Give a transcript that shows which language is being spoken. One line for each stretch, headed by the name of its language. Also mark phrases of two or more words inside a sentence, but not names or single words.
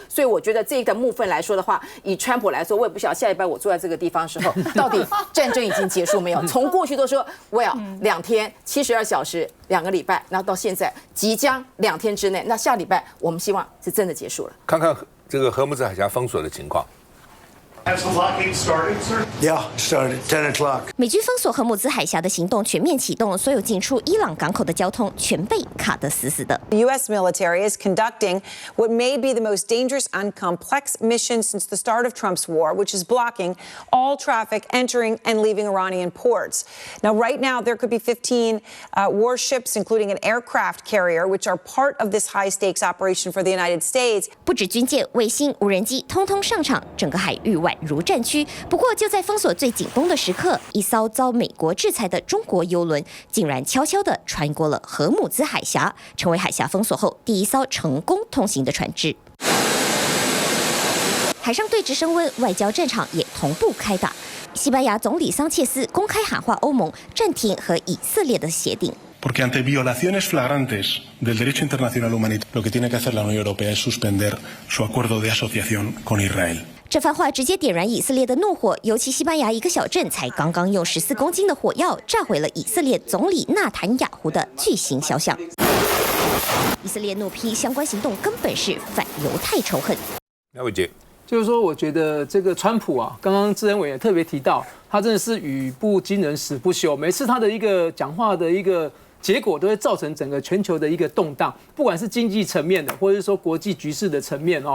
Chinese: 所以我覺得這個部分來說的話，以川普來說，我也不曉得下禮拜我坐在這個地方的時候，到底戰爭已經結束沒有？從過去都說2天72小時2個禮拜，然後到現在即將2天之內，那下禮拜我們希望是真的結束了。看看這個荷姆茲海峽封鎖的情況。
English: Has the blockade started, sir? Yeah, started 10 o'clock.
Chinese: 美軍封鎖荷姆茲海峽的行動全面啟動，所有進出伊朗港口的交通全被卡得死死的。
English: The U.S. military is conducting what may be the most dangerous and complex mission since the start of Trump's war, which is blocking all traffic entering and leaving Iranian ports. Now, right now, there could be 15 warships, including an aircraft carrier, which are part of this high-stakes operation for the United States.
Chinese: 不止军舰、衛星、無人機通通上場，整個海域宛如戰區。不過，就在封鎖最緊繃的時刻，一艘遭美國制裁的中國郵輪竟然悄悄地穿過了荷姆茲海峽，成為海峽封鎖後第一艘成功通行的船隻。海上對峙升溫，外交戰場也同步開打。西班牙總理桑切斯公開喊話歐盟暫停和以色列的協定。
Spanish: Porque ante violaciones flagrantes del derecho internacional humanitario, lo que tiene que hacer la Unión Europea es suspender su acuerdo de asociación con Israel.
Chinese: 這番話直接點燃以色列的怒火，尤其西班牙一個小鎮才剛剛用14公斤的火藥炸毀了以色列總理納坦雅胡的巨型肖像。以色列怒批相關行動根本是反猶太仇恨。廖偉傑。就是說，我覺得這個川普啊，剛剛志恩委員特別提到，他真的是語不驚人死不休，每次他的一個講話的一個結果都會造成整個全球的一個動盪，不管是經濟層面的，或者是說國際局勢的層面哦。